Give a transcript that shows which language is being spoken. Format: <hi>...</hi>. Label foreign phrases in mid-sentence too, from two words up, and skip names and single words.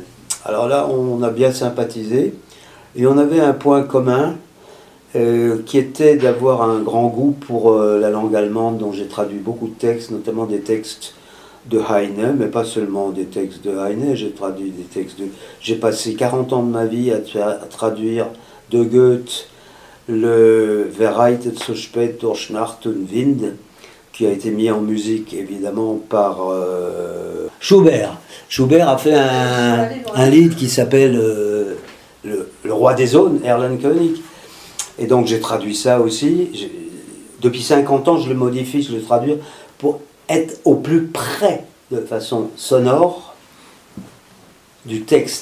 <fr>Alors là, on a bien sympathisé et on avait un point commun qui était d'avoir un grand goût pour la langue allemande, dont j'ai traduit beaucoup de textes, notamment des textes de Heine, mais pas seulement des textes de Heine, j'ai traduit des textes de... J'ai passé 40 ans de ma vie à traduire de Goethe le</fr> <de>Wer reitet so spät durch Nacht und Wind,</de> <fr>qui a été mis en musique évidemment par Schubert. Schubert a fait un livre qui s'appelle le Roi des Zones, Erlenkönig. Et donc j'ai traduit ça aussi. Depuis 50 ans, je le modifie, je le traduis pour être au plus près, de façon sonore, du texte.</fr>